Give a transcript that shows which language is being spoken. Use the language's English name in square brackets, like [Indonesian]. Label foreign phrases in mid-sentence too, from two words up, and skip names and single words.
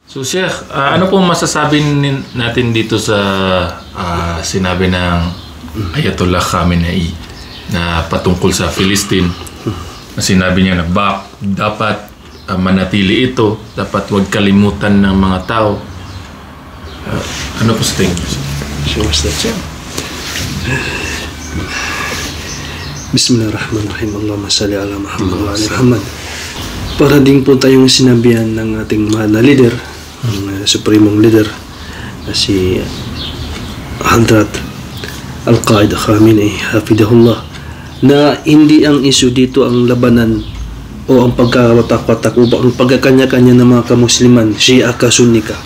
[Filipino] So Sheikh, ano pong masasabi natin dito sa sinabi ng Ayatollah Khamenei na patungkol sa Palestine? Na sinabi niya na dapat manatili ito, dapat huwag kalimutan ng mga tao. Ano po sa tingin niyo? [English] Show us that, sir. [Arabic] Bismillahirrahmanirrahim. اللهم صل على محمد وعلى محمد. [Filipino] Para din po tayong sinabihan ng ating mahal na leader, ang supremong leader na si Hadrat Al-Qaeda Khamenei hafidahullah, na hindi ang issue dito ang labanan o ang pagkakawatak-watak o ang pagkakanya-kanya ng mga kamusliman, Shia ka, Sunni ka.